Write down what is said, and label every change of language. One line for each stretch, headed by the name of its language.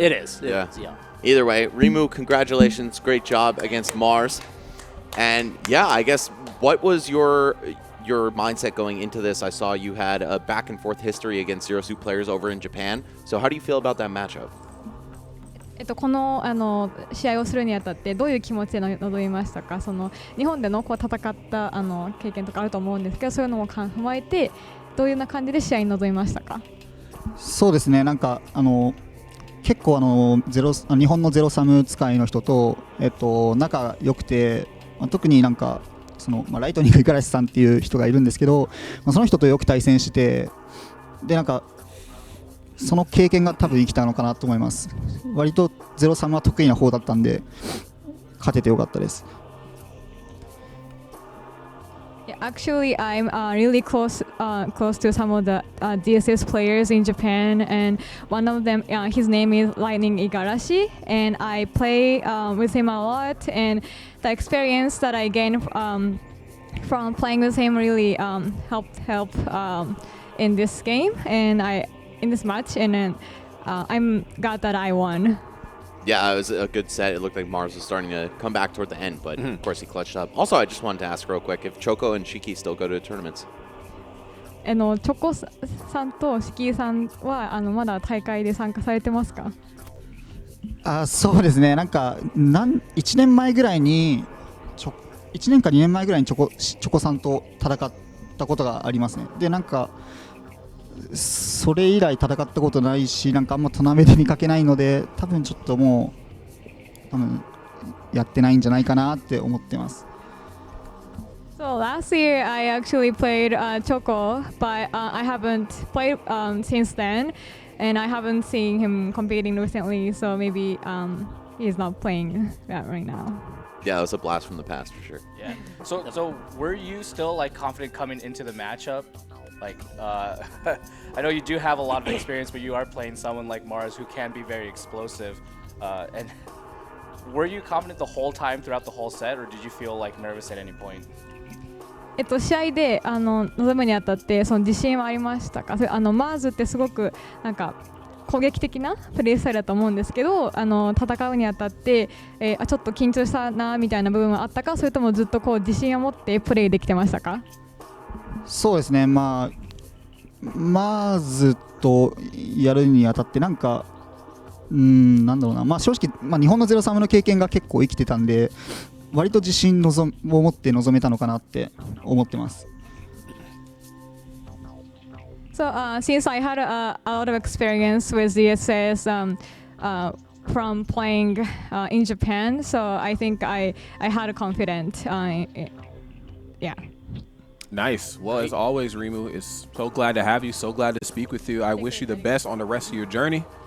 English: It is. It is, yeah. Either way, Rimu, congratulations. Great job against Mars. And, yeah, I guess, what was your mindset going into this? I saw you had a back-and-forth history against Zero Suit players over in Japan. So how do you feel about that matchup?
Japanese: この試合をするにあたってどういう気持ちで臨みましたか？その日本での戦った経験とかあると思うんですけど、そういうのも踏まえてどういうような感じで試合に臨みましたか？そうですね、なんか結構日本のゼロサム使いの人と仲良くて、特になんかライトニング五十嵐さんっていう人がいるんですけど、その人とよく対戦して、でなんかその経験が多分生きたのかなと思います。割とゼロサムは得意な方だったんで勝ててよかったです。
English: Actually, I'm really close to some of the ZSS players in Japan, and one of them, his name is Lightning Igarashi, and I play with him a lot, and the experience that I gained from playing with him really helped in this game, and in this match, and then I'm glad that I won. Yeah, it was a good set. It looked like Mars was starting to come back toward the end, but of course he clutched up. Also, I just wanted to ask real quick if Choco and Shiki still go to tournaments.
Japanese: チョコさんとシキさんはまだ大会で参加されてますか？そうですね、なんか1年前ぐらいに1年か2年前ぐらいにチョコさんと戦ったことがありますね。でなんかそれ以来戦ったことないし、なんかあんまトーナメント見かけないので、多分ちょっともうやってないんじゃないかなって思ってます。
English: So last year I actually played Choco, but I haven't played since then, and I haven't seen him competing recently. So maybe he's not playing that right now. Yeah, it was a blast from the past for sure. Yeah. So were you still like confident coming into the matchup? Like, I know you do have a lot of experience, but you are playing someone like Mars who can be very explosive. And were you confident the whole time throughout the whole set, or did you feel like nervous at any point?
Japanese: 試合で臨むにあたってその自信はありましたか？マーズってすごくなんか攻撃的なプレースタイルだと思うんですけど、戦うにあたって、ちょっと緊張したなみたいな部分はあったか、それともずっとこう自信を持ってプレーできてましたか？そうですね、まずとやるにあたってなんかなんだろうな、正直、日本の03の経験が結構生きてたんで、割と自信を持って臨めたのかなって思ってます。
English: So since I had a lot of experience with ZSS from playing in Japan, so I think I had a confidence. Yeah. Nice. Well, as always, Rimu, it's so glad to have you. So glad to speak with you. I wish you the best on the rest of your journey.